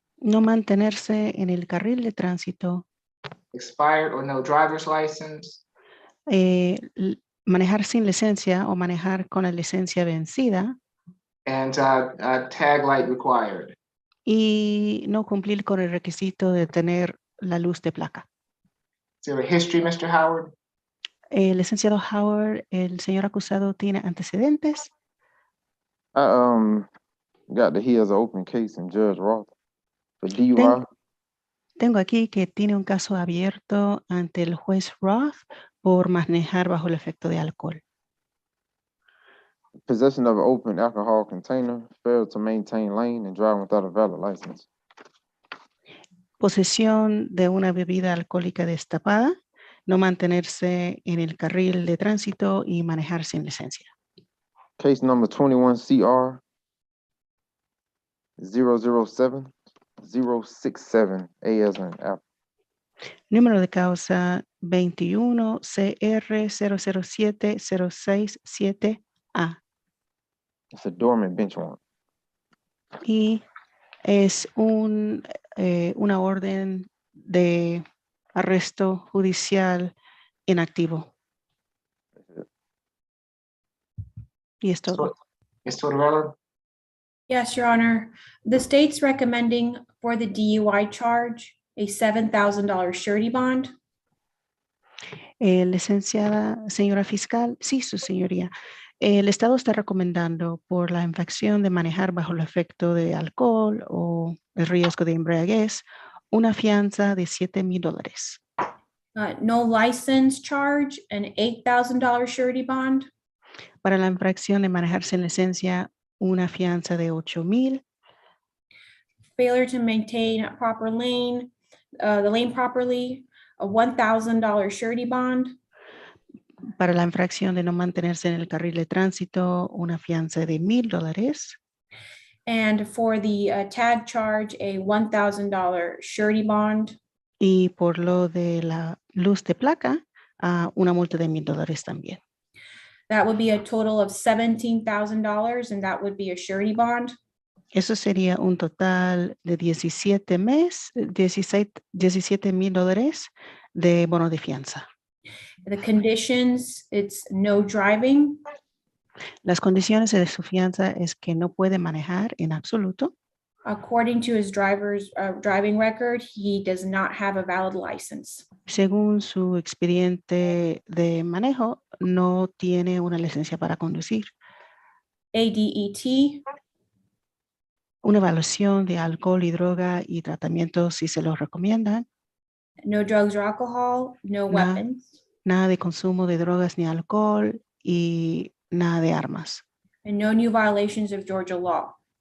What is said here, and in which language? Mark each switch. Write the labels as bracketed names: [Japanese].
[Spanish] no mantenerse en el carril de tránsito, [English] expired or no driver's license, [Spanish] manejar sin licencia o manejar con la licencia vencida [English] and tag light required. [Spanish] y no cumplir con el requisito de tener la luz de placa. [English] Is there a history, Mr. Howard? [Spanish] Licenciado Howard, el señor acusado tiene antecedentes. [English] I got that he has an open case in Judge Roth for DUI. [Spanish] Tengo aquí que tiene un caso abierto ante el juez Roth por manejar bajo el efecto de alcohol. [English] Possession of an open alcohol container, failed to maintain lane, and driving without a valid license. [Spanish] Posesión de una bebida alcohólica destapada, no mantenerse en el carril de tránsito y manejar sin licencia. [English] Case number 21CR 007067, A as in Apple. [Spanish] Número de causa 21 CR 007-067A. [English] It's a dormant bench warrant. [Spanish] Y es una orden de arresto judicial inactivo. Y es todo. [English] Ms. Tortorella? Yes, Your Honor. The state's recommending for the DUI charge a $7,000 surety bond. [Spanish] Licenciada señora fiscal, sí, su señoría. El Estado está recomendando por la infracción de manejar bajo el efecto de alcohol o el riesgo de embriaguez una fianza de $7,000. [English] No license charge, an $8,000 surety bond. [Spanish] Para la infracción de manejar sin licencia, una fianza de $8,000. [English] Failure to maintain a proper lane, the lane properly, a $1,000 surety bond. [Spanish] Para la infracción de no mantenerse en el carril de tránsito, una fianza de $1,000. [English] And for the tag charge, a $1,000 surety bond. [Spanish] Y por lo de la luz de placa, una multa de $1,000 también. [English] That would be a total of $17,000, and that would be a surety bond. [Spanish] Eso sería un total de $17,000 de bono de fianza. [English] The conditions, it's no driving. [Spanish] Las condiciones de su fianza es que no puede manejar en absoluto. [English] According to his driver's driving record, he does not have a valid license. [Spanish] Según su expediente de manejo, no tiene una licencia para conducir. [English] ADET, [Spanish] Una evaluación de alcohol y droga y tratamiento si se lo recomiendan. [English] no drugs or alcohol, no weapons, [Spanish] Nada de consumo de drogas ni alcohol y nada de armas. [English] and no new violations of Georgia law.